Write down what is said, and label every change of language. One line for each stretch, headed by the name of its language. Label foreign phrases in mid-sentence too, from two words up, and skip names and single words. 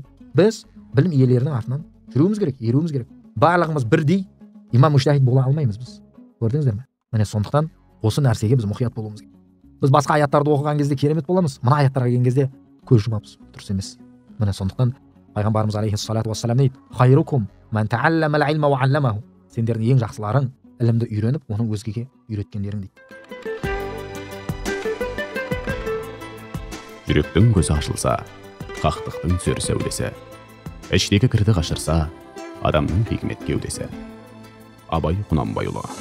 Kazakh: Біз білім иелерінің артынан жүруіміз керек, еруіміз керек. Барлығымыз бірдей имам мужтахид бола алмаймыз біз. Көрдіңіздер ме? Міне сондықтан осы нәрсеге біз мұқият болуымыз керек. Біз басқа аяттарды оқыған кезде керемет боламыз, мына аяттарға келген кезде көз жұмамыз, дұрыс емес. Міне сондықтан пайғамбарымыз
Arabic: عليه الصلاة والسلام
Kazakh: дейді:
Arabic: خيركم من تعلم العلم وعلمه.
Kazakh: Сендердің ең жақсыларың ілімді үйреніп, оны өзгеге үйреткендерің дейді. Жүректің көзі ашылса, хақтықтың сөр сәулесі. Іштегі кірді қашырса, адамның хикмет кеудесі. Абай Құнанбайұлы.